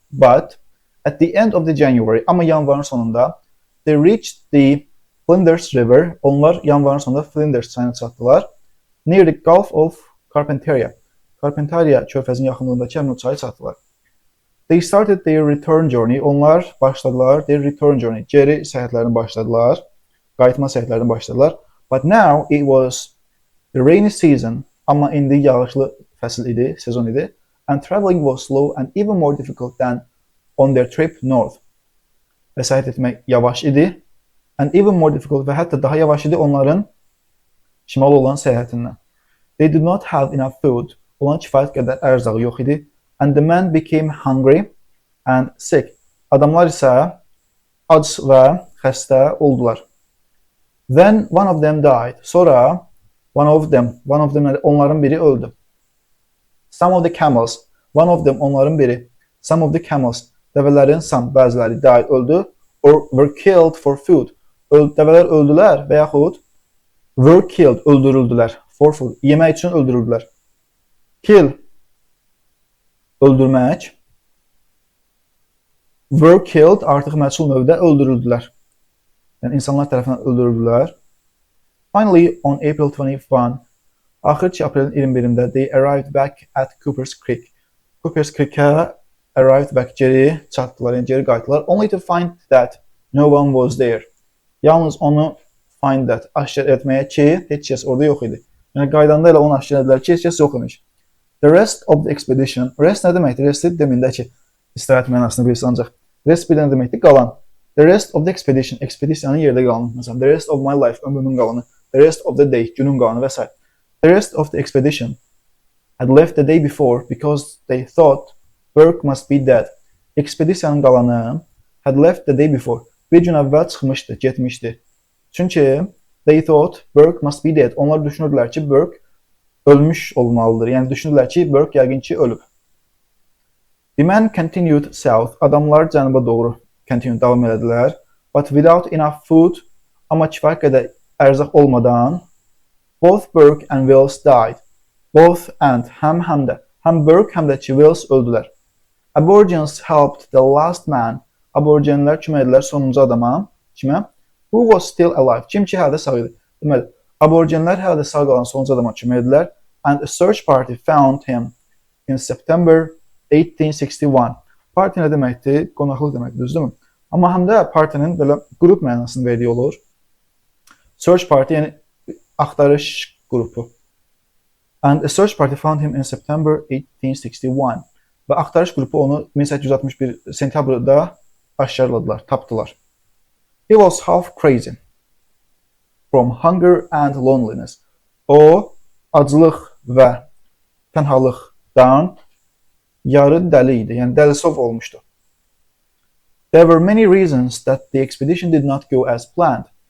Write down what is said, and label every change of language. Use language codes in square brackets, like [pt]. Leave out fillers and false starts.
[en] But at the end of the January, [az] amma yanvarın sonunda [en] they reached the Flinders River. [az] Onlar yanvarın sonunda Flinders çayına çatdılar. [en] Near the Gulf of Carpentaria. [az] Carpentaria körfəzinin yaxınlığındakı həmin o çaya çatdılar. [en] They started their return journey. [az] Onlar başladılar [en] their return journey. [az] Geri səyahətlərini başladılar. Qayıtma səyahətlərini başladılar. [en] But now it was the rainy season. [az] Amma indi yağışlı fəsil idi, sezon idi. [en] And traveling was slow and even more difficult than on their trip north. [az] Və səyahət etmək yavaş idi. [en] And even more difficult [az] və hətta daha yavaş idi onların şimal olan səyahətindən. [en] They did not have enough food. [az] Olan kifayət qədər ərzağı yox idi. [en] And the men became hungry and sick. [az] Adamlar isə ac və xəstə oldular. [en] Then one of them died. [az] Sonra [en] one of them [az] onların biri öldü. [en] Some of the camels, one of them [az] onların biri. [en] Some of the camels, [az] dəvələrin bəziləri [en] died, öldü. Or were killed for food. [az] Dəvələr öldülər və yaxud [en] were killed, öldürüldülər. For food, [az] yemək üçün öldürüldülər. Kill, öldürmək. Were killed, artıq məchul növdə öldürüldülər. Yəni, insanlar tərəfindən öldürüldülər. [en] Finally, on April 21, [az] axır ki aprelin 21-də [en] they arrived back at Cooper's Creek. [az] Cooper's Creek'ə [en] arrived back [az] geri çatdılar, yəni geri qayıtdılar. [en] Only to find that no one was there. [az] Yalnız onu [en] find that [az] aşkar etməyə ki, heç kəs orada yox idi. Yəni qaydanda elə onu aşkar edilər ki, heç kəs yox imiş. [en] The rest of the expedition, [az] rest nə deməkdir? Rest demində ki, istirahət mənasını bilirsən ancaq. Rest bir dənə deməkdir, qalan. [en] The rest of the expedition, [az] ekspedisiyanın yerdə qalanı. Məsələn, [en] the rest of my life, [az] ömrümün qalanı. [en] The rest of the day, [az] günün qalanı və s. [en] The rest of the expedition had left the day before because they thought Burke must be dead. [az] Ekspedisiyanın qalanı [en] had left the day before. [az] Bir gün əvvəl çıxmışdı, getmişdi. [en] Çünki they thought Burke must be dead. [az] Onlar düşünürdülər ki, Burke ölmüş olmalıdır. Yəni düşünürlər ki, Burke yəqin ki ölüb. [en] The men continued south. [az] Adamlar cənuba doğru davam elədilər. [en] But without enough food, [az] amma kifayət qədər ərzaq olmadan, [en] both Burke and Wills died. [az] Both and həm də. Həm Burke həm də ki Wills öldülər. [en] Aborigines helped the last man. [az] Aborigenlər kömək edilər sonuncu adama. Kimə? [en] Who was still alive. [az] Kim ki hələ də sağ idi. Deməli, aborigenlər hələ də sağ qalan sonuncu adama kömək edilər. [en] And a search party found him in September 1861. [az] Parti nə deməkdir? Qonaqlıq deməkdir, düzdürmü? Amma həm də partinin belə qrup mənasını verdiyi olur. Search party yəni axtarış qrupu. [en] And a search party found him in September 1861. [az] Və axtarış qrupu onu 1861 sentyabrda aşkarladılar, tapdılar. [en] He was half crazy from hunger and loneliness. [az] O, aclıq və tənhalıqdan yarı dəli idi, yəni dəlisov olmuşdu. [en] There were many reasons that the expedition did not go as planned.